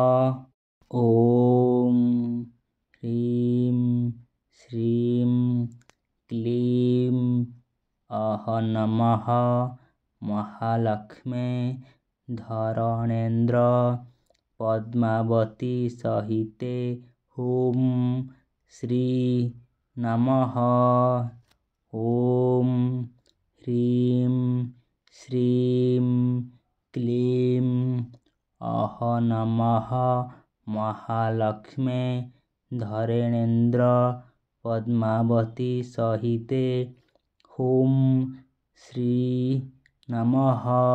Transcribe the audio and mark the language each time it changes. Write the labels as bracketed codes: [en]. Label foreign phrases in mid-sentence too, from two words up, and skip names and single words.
[sa] ଓଁ ହ୍ରୀଂ ଶ୍ରୀଂ କ୍ଲିଂ ଅହ ନମଃ ମହାଲକ୍ଷ୍ମୀ ଧରଣେନ୍ଦ୍ର ପଦ୍ମାବତୀ ସହିତେ ହୁಂ ଶ୍ରୀ ନମଃ। ଓଁ ह्रीं श्रीं क्लीं अह नमः महालक्ष्मे धरणेन्द्र पद्मावती सहिते ॐ श्री नमः।